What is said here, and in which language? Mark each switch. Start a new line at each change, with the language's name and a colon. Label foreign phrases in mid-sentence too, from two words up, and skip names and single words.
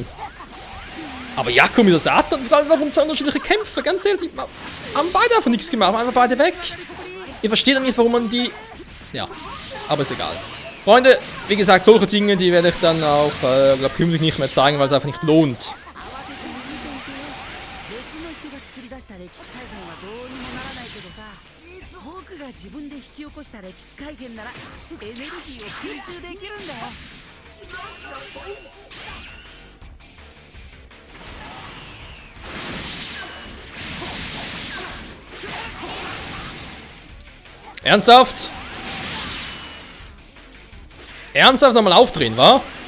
German: Aber Jakku mit der Satan, warum zwei unterschiedliche Kämpfe? Ganz ehrlich, die haben beide einfach nichts gemacht, einfach beide weg. Ich verstehe dann nicht, warum man die... Ja, aber ist egal. Freunde, wie gesagt, solche Dinge, die werde ich dann auch, glaube künftig nicht mehr zeigen, weil es einfach nicht lohnt.
Japanese: 自分で引き起こした歴史改元ならエネルギーを吸収できるんだよ。
German: Ernsthaft? Ernsthaft nochmal aufdrehen, wa?